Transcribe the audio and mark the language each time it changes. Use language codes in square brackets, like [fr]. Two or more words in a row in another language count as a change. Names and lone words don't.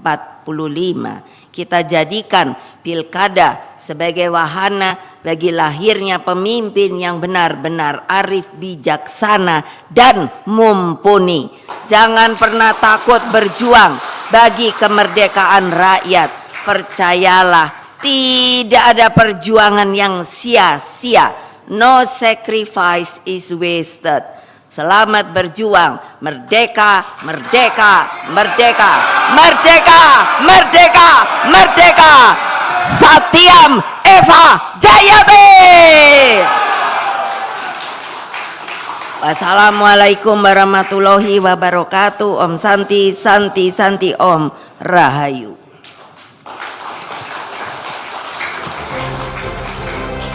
[id] Kita jadikan pilkada sebagai wahana bagi lahirnya pemimpin yang benar-benar arif, bijaksana, dan mumpuni. Jangan pernah takut berjuang bagi kemerdekaan rakyat. Percayalah, tidak ada perjuangan yang sia-sia. [en] No sacrifice is wasted. [id] Selamat berjuang. Merdeka, merdeka, merdeka, merdeka, merdeka, merdeka. [sa] सत्यम् एव जयते. [ar] السلام عليكم ورحمة الله وبركاته. [sa] ॐ शान्ति, शान्ति, शान्ति, ॐ Rahayu.